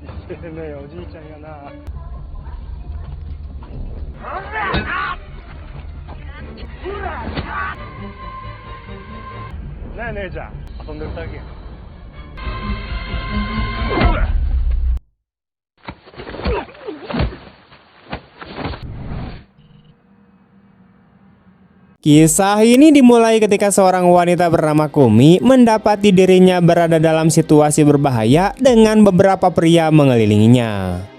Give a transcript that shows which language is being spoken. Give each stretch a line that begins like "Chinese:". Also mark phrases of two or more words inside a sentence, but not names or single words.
Japanese: てめえおじいちゃんやな。なあ姉ちゃん、遊んでるだけや。
Indonesian: Kisah ini dimulai ketika seorang wanita bernama Kumi mendapati dirinya berada dalam situasi berbahaya dengan beberapa pria mengelilinginya.